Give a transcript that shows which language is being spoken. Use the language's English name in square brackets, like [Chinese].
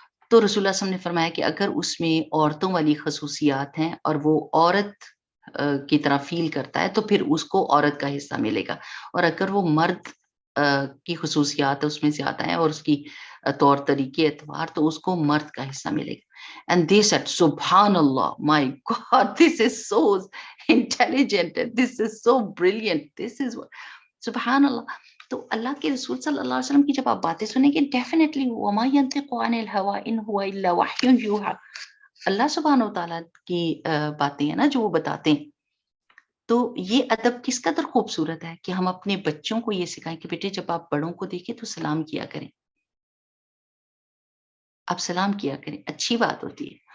[Urdu] تو رسول اللہ صلی اللہ علیہ وسلم نے فرمایا کہ اگر اس میں عورتوں والی خصوصیات ہیں اور وہ عورت کی طرح فیل کرتا ہے تو پھر اس کو عورت کا حصہ ملے گا، اور اگر وہ مرد کی خصوصیات اس میں زیادہ ہیں اور اس کی طور طریقے اعتبار، تو اس کو مرد کا حصہ ملے گا. [English] And they said, Subhan Allah, my God, this is so intelligent, this is so brilliant, this is what, Subhan Allah. [Urdu] تو اللہ کے رسول صلی اللہ علیہ وسلم کی جب آپ باتیں سنیں گے ڈیفینیٹلی [Arabic] وما ينطق عن الهوى ان هو الا وحی یوحى، [Urdu] اللہ سبحانہ وتعالیٰ کی باتیں ہیں نا جو وہ بتاتے ہیں. تو یہ ادب کس قدر خوبصورت ہے کہ ہم اپنے بچوں کو یہ سکھائیں کہ بیٹے جب آپ بڑوں کو دیکھیں تو سلام کیا کریں، آپ سلام کیا کریں، اچھی بات ہوتی ہے.